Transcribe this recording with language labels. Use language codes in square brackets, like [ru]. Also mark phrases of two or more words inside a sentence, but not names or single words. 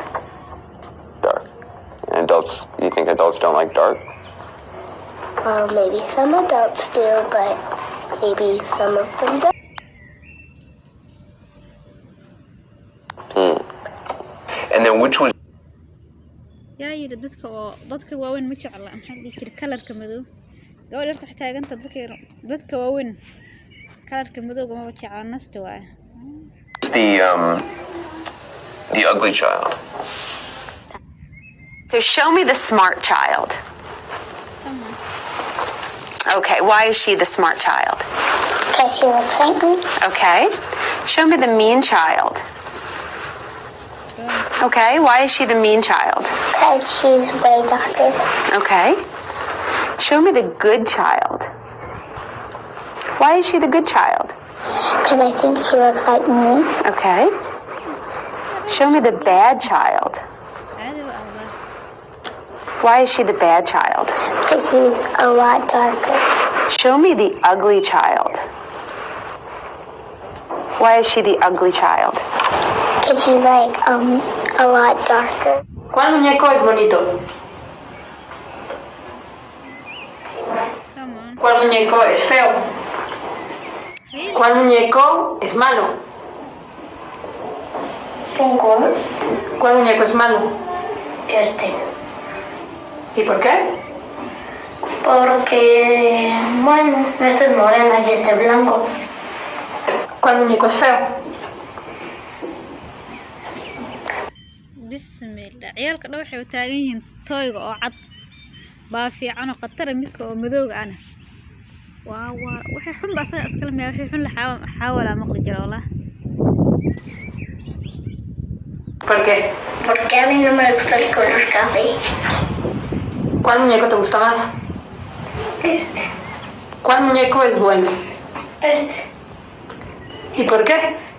[en] Dark. And you think adults don't like dark? Well, maybe some adults do, but maybe some of them don't. And then which was... [so] yaa yidhi dadka waaweyn ma jecla maxaa dhihi jiray kalarka madow gabadha horta waxay taaganta dadka waaweyn kalarka madowga maba jecla nasta waaye [en] the ugly child. So show me the smart child. Come on. Okay, why is she the smart child? Because she looks like me. Okay. Show me the mean child. Okay, why is she the mean child? Because she's way darker. Okay. Show me the good child. Why is she the good child? Because I think she looks like me. Okay. Show me the bad child. [so] Caadi waa Allah. [en] Why is she the bad child? Because she's a lot darker. Show me the ugly child. Why is she the ugly child? Because she's like, a lot darker. [es] ¿Cuál muñeco es bonito? [en] Come on. [es] ¿Cuál muñeco es feo? [en] Really? [es] ¿Cuál muñeco es malo? Ninguno. ¿Cuál muñeco es malo? Este. ¿Y por qué? Porque, bueno, este es morena y este blanco. ¿Cuál muñeco es feo? [so] bismillah ciyaalka dhow waxay u taagan yihiin tooyga oo cad baa fiican oo khatar midka oo madowga ana waa waxay xun baa asaga iskala meel waxay xun la xawala maqli jira wallah. [es] ¿Por qué? Porque a mí no me gusta el color café. ¿Cuál muñeco te gusta más? Este. ¿Cuál muñeco es bueno? Este. ¿Y por qué?